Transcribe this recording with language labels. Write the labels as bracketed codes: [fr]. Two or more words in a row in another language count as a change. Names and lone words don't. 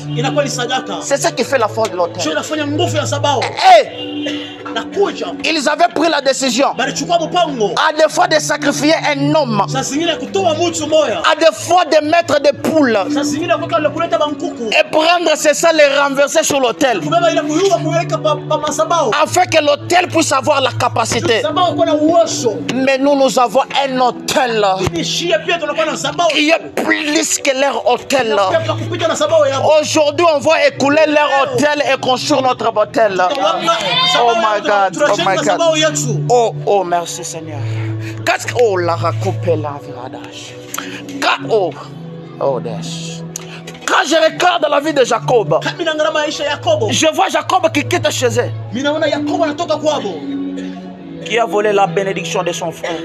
[fr] C'est ce qui fait la force de l'hôtel. Et ils avaient pris la décision à des fois de sacrifier un homme, à des fois de mettre des poules et prendre c'est ça, les renverser sur l'autel afin que l'autel puisse avoir la capacité. Mais nous avons un autel qui est plus que leur autel. Aujourd'hui on va écouler leur autel et construire notre autel. [en] Oh my God, oh my God. [fr] Oh merci Seigneur. Oh la racoupé la viradage. Oh dash. Quand je regarde la vie de Jacob, je vois Jacob qui quitte chez eux, qui a volé la bénédiction de son frère.